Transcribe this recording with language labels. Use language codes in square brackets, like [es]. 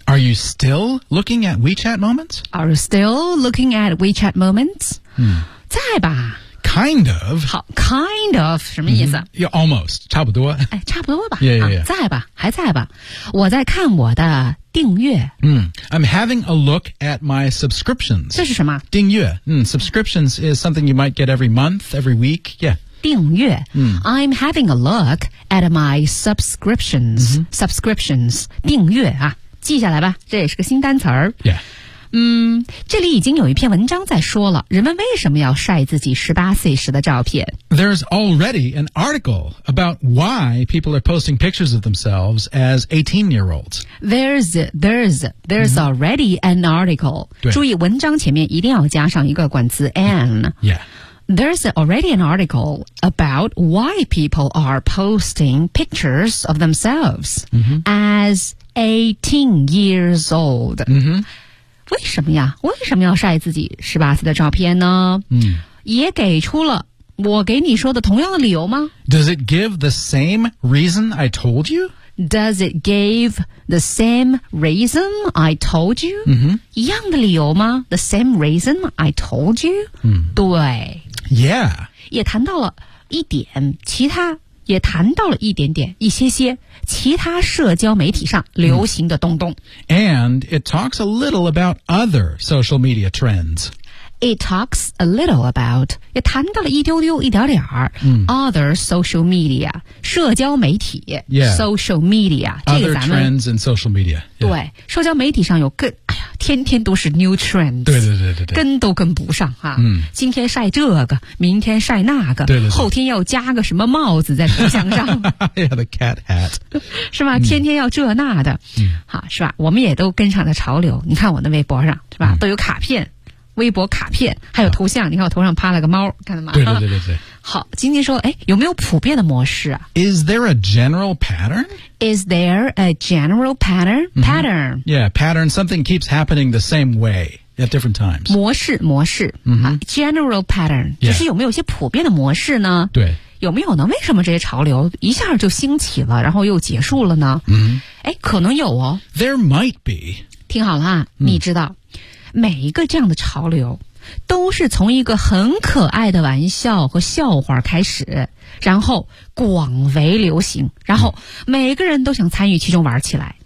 [en] Are you still looking at WeChat moments? Are you still looking at WeChat moments?、嗯、 [zh] 在吧 [en] Kind of [zh] 好 [en] Kind of [zh] 什么意思、嗯、 [en] yeah, Almost [zh] 差不多诶差不多吧 [en] yeah, yeah, yeah.、 [zh] 啊、在吧还在吧我在看我的订阅、 [en] 嗯、I'm having a look at my subscriptions [zh] 这是什么订阅、 [en] 嗯、Subscriptions is something you might get every month, every week Yeah [zh] 订阅、嗯、 [en] I'm having a look at my subscriptions、嗯、 [zh] subscriptions 订阅啊记下来吧这也是个新单词儿、 [en] yeah. [zh] 嗯这里已经有一篇文章在说了人们为什么要晒自己十八岁时的照片 [en] There's already an article about why people are posting pictures of themselves as 18 year olds There's、嗯、already an article [zh] 注意文章前面一定要加上一个冠词 an [en] Yeah There's already an article about why people are posting pictures of themselves、 mm-hmm. as 18 years old.、 Mm-hmm. [zh] 为什么呀为什么要晒自己十八岁的照片呢、嗯、也给出了我给你说的同样的理由吗 [en] Does it give the same reason I told you? Does it give the same reason I told you?、 Mm-hmm. [zh] 一样的理由吗 [en] The same reason I told you?、 Mm-hmm. [zh] 对 [en] Yeah. [zh] 也谈到了一点其他也谈到了一点点一些些其他社交媒体上流行的东东。 [en] And it talks a little about other social media trends. It talks a little about, [zh] 也谈到了一丢丢一点点、 [en] other social media, [zh] 社交媒体、 [en] yeah. social media, other trends in social media.、 [zh] Yeah. 对社交媒体上有更天天都是 [en] new trends [zh] 对对对对对跟都跟不上啊、嗯、今天晒这个明天晒那个对对对后天要加个什么帽子在头像上 [en] yeah, the cat hat [zh] 是吧、嗯、天天要这那的、嗯、好是吧我们也都跟上了潮流你看我的微博上是吧、嗯、都有卡片微博卡片还有头像、啊、你看我头上趴了个猫看到吗对对对对对好，晶晶说，哎，有没有普遍的模式啊？ [en] Is there a general pattern? Is there a general pattern? Pattern.、 Mm-hmm. Yeah, pattern. Something keeps happening the same way at different times. [zh] 模式，模式、 mm-hmm. [en] 啊、General pattern、 yeah. [zh] 就是有没有一些普遍的模式呢？对，有没有呢？为什么这些潮流一下就兴起了，然后又结束了呢？嗯、mm-hmm. ，哎，可能有哦。 [en] There might be. [zh] 听好了啊、mm-hmm. 你知道，每一个这样的潮流都是从一个很可爱的玩笑和笑话开始，然后广为流行，然后每个人都想参与其中玩起来。